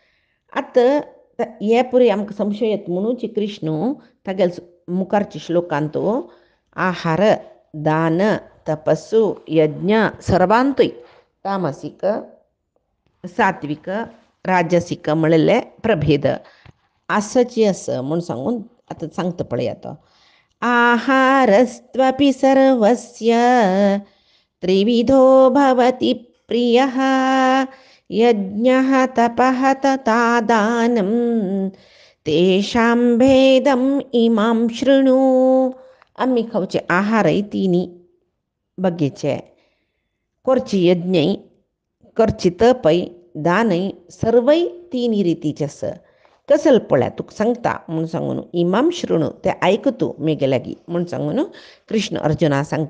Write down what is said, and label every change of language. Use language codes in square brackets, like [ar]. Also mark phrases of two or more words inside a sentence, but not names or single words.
[kok] आतां हे पुरे आमकां संशय येता म्हणूच कृष्ण तागेल मुखारच्या श्लोकांत आहार दान तपस्सु यज्ञ सर्वांतूय तामसीक सात्विक राजसीक म्हणले प्रभेद आसची आस म्हूण सांगून आता सांगतं पळयात. [sa] आहारस्त्वपि सर्वस्य त्रिविधो भवति प्रियः यज्ञः तपः तथा दानं तेषां भेदम् इमां शृणु. [kok] आम्ही खाऊचे आहारय तिन्ही बग्गेचे, करची यज्ञय, करची तपय, दानय, सर्वय तिन्ही रितीचे आस. कसल पळ्या तुका सांगता म्हूण सांगून [sa] इमाम शृणू [kok] ते ऐकतू मेगे लागी म्हूण सांगून कृष्ण अर्जुना सांगता.